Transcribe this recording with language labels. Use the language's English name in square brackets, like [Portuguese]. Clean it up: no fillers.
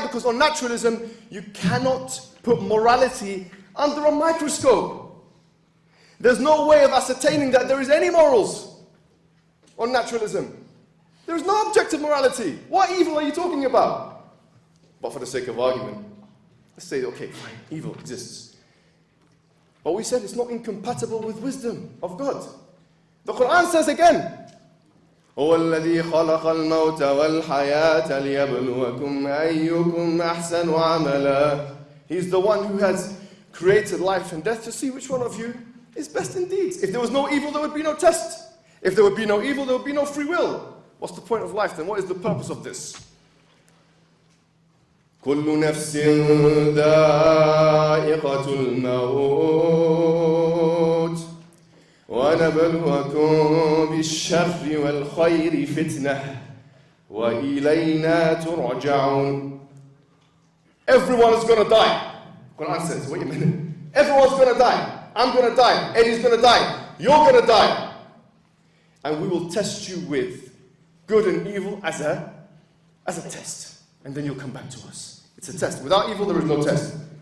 [English] Because on naturalism, you cannot put morality under a microscope. There's no way of ascertaining that there is any morals. on naturalism. There is no objective morality. What evil are you talking about? But for the sake of argument, let's say, okay, fine, evil exists. But we said it's not incompatible with wisdom of God. The Quran says again, [Arabic] هو الذي خلق الموت والحياة ليبلوكم أيكم أحسن عملا. [English] He's the one who has created life and death to see which one of you is best in deeds. If there was no evil, there would be no test. If there would be no evil, there would be no free will. What's the point of life then? What is the purpose of this? [Arabic] كل نفس ذائقة الموت ونبلوكم بالشر والخير فتنة وإلينا ترجعون. [English] Everyone is going to die. Quran says, wait a minute. Everyone's going to die. I'm going to die. Eddy's going to die. You're going to die. And we will test you with good and evil as a test. And then you'll come back to us. It's a test. Without evil, there is no test.